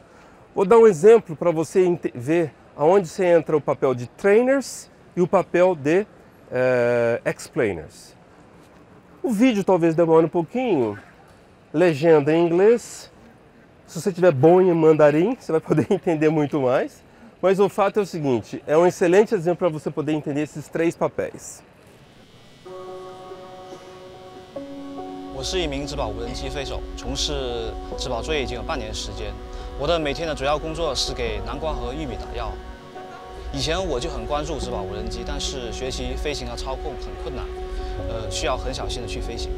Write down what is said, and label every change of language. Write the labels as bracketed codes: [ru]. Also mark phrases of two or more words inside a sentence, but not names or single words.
[pt] Vou dar um exemplo para você ver aonde você entra o papel de trainers e o papel de explainers. O vídeo talvez demore um pouquinho, legenda em inglês. Se você tiver bom em mandarim, você vai poder entender muito mais. Mas o fato é o seguinte, é um excelente exemplo para você poder entender esses 3 papéis. [zh] 我是一名质保无人机飞手，从事质保作业已经有半年时间。我的每天的主要工作是给南瓜和玉米打药。以前我就很关注植保无人机，但是学习飞行和操控很困难，需要很小心的去飞行。